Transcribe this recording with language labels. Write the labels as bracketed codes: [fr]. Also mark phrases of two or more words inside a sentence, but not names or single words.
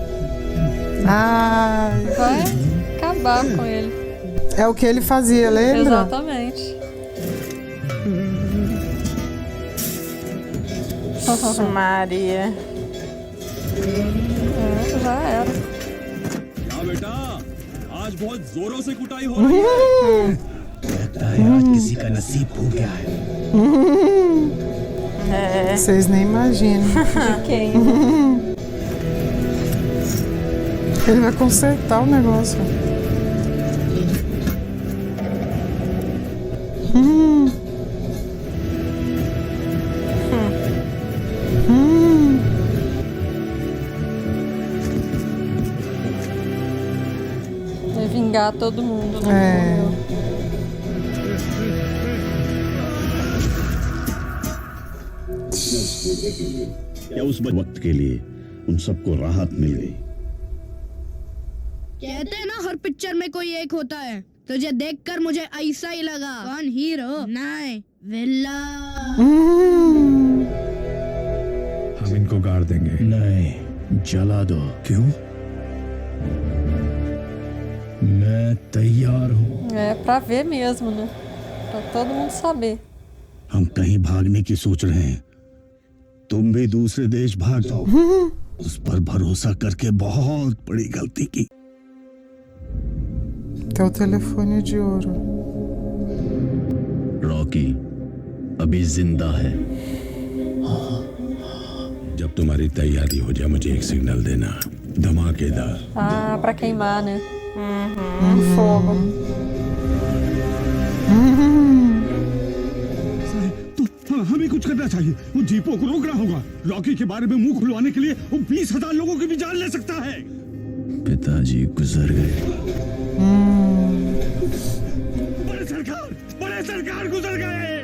[pt] Ai. Vai acabar com ele. É o que ele fazia, lembra? Exatamente. Nossa, Maria. Já era. [hi] क्या बेटा आज बहुत जोरों से कुटाई हो रही है लगता है आज किसी का नसीब फूट गया है [pt] Vocês nem imaginam. Quem? Ele vai consertar o negócio. Vai vingar todo mundo, né? [hi] या उस वक्त के लिए उन सबको राहत मिल गई कहते हैं ना हर पिक्चर में कोई एक होता है तुझे देखकर मुझे ऐसा ही लगा कौन हीरो नहीं विल्ला हम इनको गाड़ देंगे नहीं जला दो क्यों मैं तैयार हूँ [pt] É pra ver mesmo, né? Pra todo mundo saber. [hi] हम कहीं भागने की सोच रहे हैं तुम भी दूसरे देश भाग जाओ उस पर भरोसा करके बहुत बड़ी गलती की [pt] Teu telefone de ouro. [hi] रॉकी अभी जिंदा है जब तुम्हारी तैयारी हो जाए मुझे एक सिग्नल देना धमाकेदार [pt] Ah, pra queimar, né? Fogo. [hi] तो हमें कुछ करना चाहिए वो जीपों को रोकना होगा रॉकी के बारे में मुंह खुलवाने के लिए वो 20,000 लोगों की भी जान ले सकता है पिताजी गुजर गए बड़े सरकार गुजर गए